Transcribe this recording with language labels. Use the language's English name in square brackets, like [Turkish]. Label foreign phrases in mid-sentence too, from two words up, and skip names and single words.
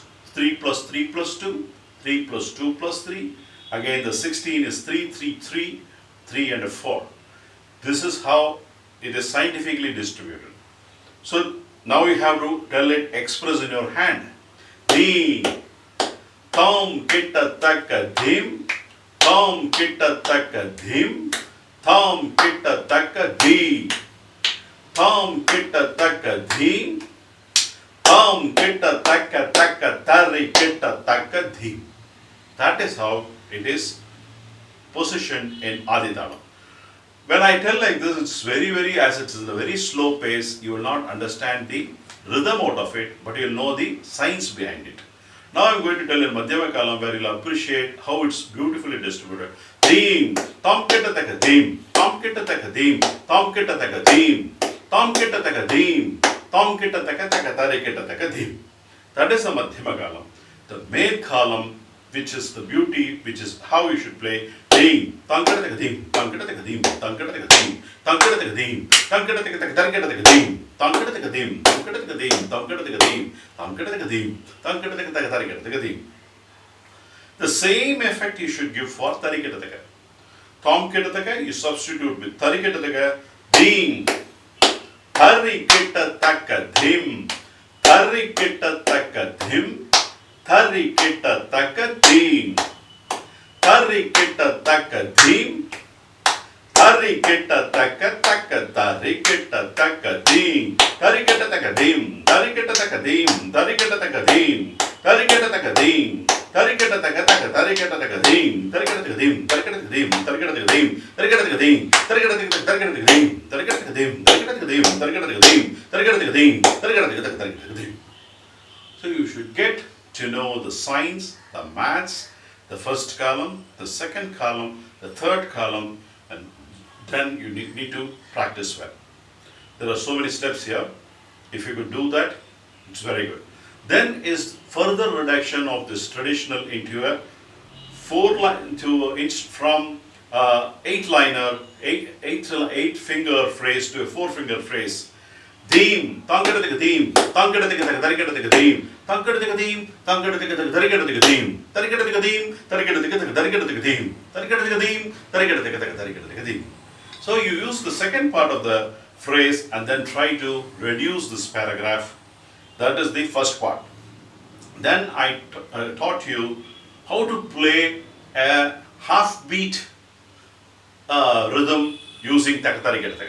[English] 3 plus 3 plus 2, 3 plus 2 plus 3. Again the 16 is 3, 3, 3, 3 and a 4. This is how it is scientifically distributed. So now you have to tell it, express in your hand. Theme, thom kitta takka thim, thom kitta takka thim, thom kitta takka dhim, thom kitta takka dhim, thom kitta takka takka tari kitta takka dhim. That is how it is positioned in Aadhi Thalam. When I tell like this, it's very, as it's in a very slow pace, you will not understand the rhythm out of it, but you will know the science behind it. Now I am going to tell in Madhyama Kalam where you will appreciate how it's beautifully distributed. Theme, thom kitta takka theme, thom kitta takka theme, thom kitta takka theme, thom kitta takka theme, thom kitta takka takka tari kitta takka theme. That is the Madhyama Kalam. The main column, which is the beauty, which is how you should play. Theme, tankata taka theme, tankata taka theme, tankata taka theme, tankata taka theme, tankata taka taka tankata taka theme, tankata taka theme, tankata taka theme, tankata taka theme, tankata taka theme, tankata taka taka tarikata taka theme. The same effect you should give for tarikata taka. Tom kita taka you substitute with tarikata taka. Theme, tarikata taka theme, tarikata taka theme, tarikata taka theme. Tari kitta taka theme, tari kitta taka taka tari kitta taka theme, tari kitta taka theme, tari kitta taka theme, tari kitta taka theme, tari kitta taka theme, tari kitta taka taka tari kitta taka theme, tari kitta taka theme, tari kitta taka theme, tari kitta taka theme, tari kitta taka theme, tari kitta taka theme, tari kitta taka theme, tari kitta taka theme, tari kitta taka theme, tari kitta taka theme, tari kitta taka theme. So you should get to know the science, the maths, the first column, the second column, the third column, and then you need to practice well. There are so many steps here. If you could do that, it's very good. Then is further reduction of this traditional into a from 8-liner, 8-finger phrase to a 4-finger phrase. Theme, tangadadika theme, tangadadika tarikadadika theme, tangadadika theme, tangadadika tarikadadika theme, tarikadadika theme, tarikadadika tarikadadika theme, tarikadadika theme, tarikadadika tarikadadika theme. So you use the second part of the phrase and then try to reduce this paragraph. That is the first part. Then I taught you how to play a half beat rhythm using takatarikadadika.